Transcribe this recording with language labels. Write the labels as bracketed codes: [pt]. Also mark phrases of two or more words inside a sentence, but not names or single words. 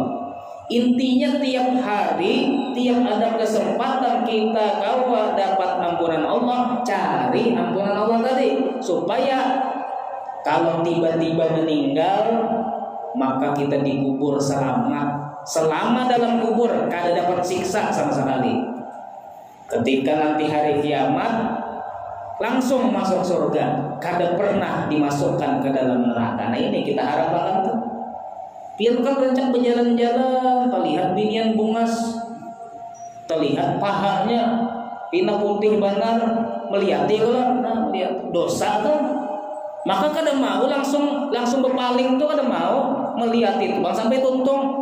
[id] Intinya tiap hari, tiap ada kesempatan kita kalau dapat ampunan Allah, cari ampunan Allah tadi, supaya kalau tiba-tiba meninggal, maka kita dikubur selamat. Selama dalam kubur, kada dapat siksa sama sekali. Ketika nanti hari kiamat, langsung masuk surga, kada pernah dimasukkan ke dalam neraka. Nah ini kita harapkan tuh. [bjn] Biar kan rencang berjalan-jalan, terlihat binian bungas, terlihat pahanya pina putih benar, melihat dia lah, nah, melihat dosa tuh. Maka kada mau langsung berpaling tuh, kada mau melihat itu bang sampai tuntung.